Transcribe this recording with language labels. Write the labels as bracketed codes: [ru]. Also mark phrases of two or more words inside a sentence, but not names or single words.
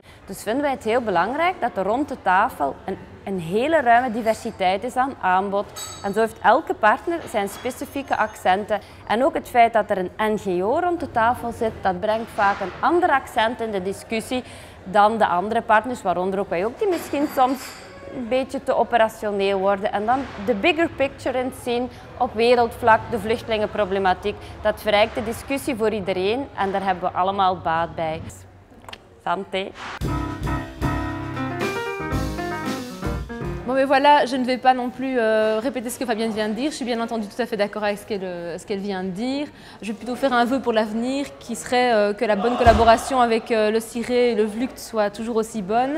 [nl] Dus vinden wij het heel belangrijk dat er rond de tafel een hele ruime diversiteit is aan aanbod. En zo heeft elke partner zijn specifieke accenten. En ook het feit dat er een NGO rond de tafel zit, dat brengt vaak een ander accent in de discussie dan de andere partners, waaronder ook wij ook, die misschien soms een beetje te operationeel worden. En dan de [en] bigger picture [nl] in zien op wereldvlak, de vluchtelingenproblematiek. Dat verrijkt de discussie voor iedereen en daar hebben we allemaal baat bij. [fr] Santé! Bon mais voilà, je ne vais pas non plus répéter ce que Fabienne vient de dire, je suis bien entendu tout à fait d'accord avec ce qu'elle vient de dire. Je vais plutôt faire un vœu pour l'avenir qui serait que la bonne collaboration avec le CIRE et le VLUCT soit toujours aussi bonne.